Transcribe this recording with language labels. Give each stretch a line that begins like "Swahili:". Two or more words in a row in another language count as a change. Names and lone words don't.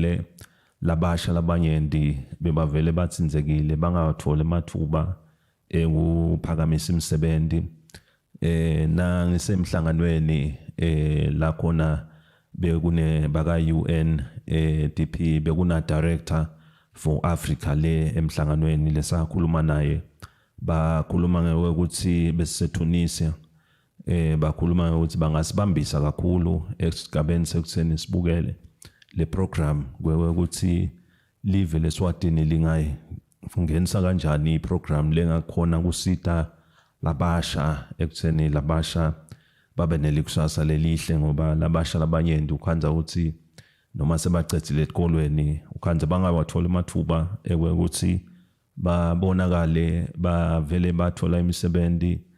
Swati: vele labasha labanyenti bebavele batsinzekile bangawathole amathuba ekuphakamisa imisebenzi na ngisemhlanganweni la khona bekune baka UN DP bekuna
English: director for Africa
Swati: le emhlanganweni lesakhuluma naye bakhuluma ngokuthi beseTunisia bakhuluma ukuthi bangasibambisa kakhulu esigabeni sekutheni sibukele le program ukuthi live leSwatini lingayi ngenisa kanjani iprogram lengakhona kusita labasha ekutheni labasha babe nelikusasa lelihle ngoba labasha labanyenti ukhanza ukuthi noma sebacethile esikolweni ukhanza bangawathola amathuba ukuthi babonakale bavele bathola imisebenzi